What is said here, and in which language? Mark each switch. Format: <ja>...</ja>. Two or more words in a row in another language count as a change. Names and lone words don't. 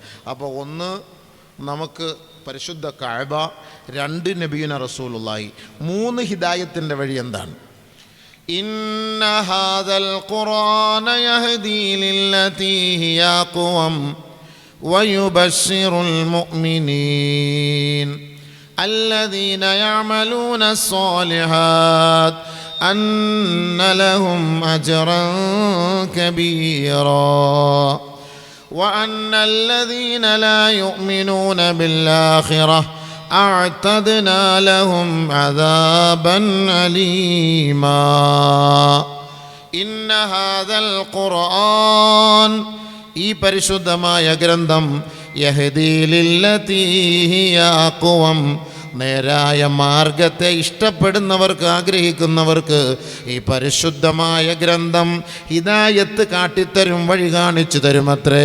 <ml>അപ്പോൾ ഒന്ന് നമുക്ക് പരിശുദ്ധ കഅബ, രണ്ട്</ml> <ar>نبينا رسول الله,</ar> <ml>മൂന്ന് ഹിദായത്തിൻ്റെ വഴി എന്താണ്?</ml> <ar>إن هذا القرآن يهدي للتي هي أقوم ويبشر المؤمنين الذين يعملون الصالحات أن لهم أجرا كبيرا وأن الذين لا يؤمنون بالآخرة أعتدنا لهم عذابا أليما إن هذا القرآن</ar> <ml>ഈ പരിശുദ്ധമായ ഗ്രന്ഥം</ml> <ar>يهدي للتي هي أقوم,</ar> <ml>നേരായ മാർഗത്തെ ഇഷ്ടപ്പെടുന്നവർക്ക്, ആഗ്രഹിക്കുന്നവർക്ക് ഈ പരിശുദ്ധമായ ഗ്രന്ഥം ഹിദായത്ത് കാട്ടിത്തരും, വഴി കാണിച്ചു തരുമത്രേ.</ml>